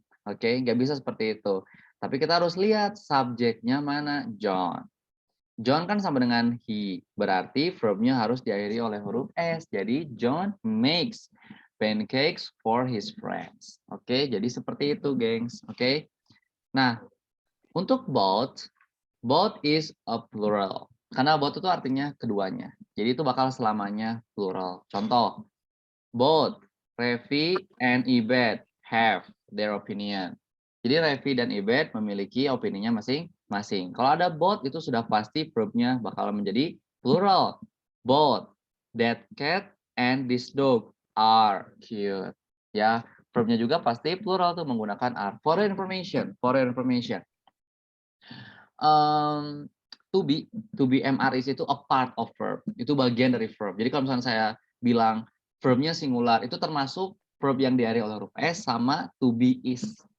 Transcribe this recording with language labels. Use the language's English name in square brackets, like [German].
[Indonesian] Oke, nggak bisa seperti itu. Tapi kita harus lihat subjeknya mana, John. John kan sama dengan he, berarti verbnya harus diakhiri oleh huruf S. [English] Jadi John makes pancakes for his friends. [Indonesian] Oke, jadi seperti itu, gengs. Oke. [English] Nah, untuk both is a plural. [Indonesian] Karena both itu artinya keduanya. Jadi itu bakal selamanya plural. [English] Contoh, both Revi and Ibed have their opinion. [Indonesian] Jadi Revi dan Ibed memiliki opininya masing-masing. Kalau ada both itu sudah pasti verbnya bakal menjadi plural. [English] Both that cat and this dog are cute. [Indonesian] Ya, verbnya juga pasti plural tuh menggunakan are. [English] For your information. To be MRIs itu a part of verb. [Indonesian] Itu bagian dari [English] verb. [Indonesian] Jadi kalau misalnya saya bilang verbnya singular, itu termasuk verb yang diakhiri oleh huruf S sama to be is.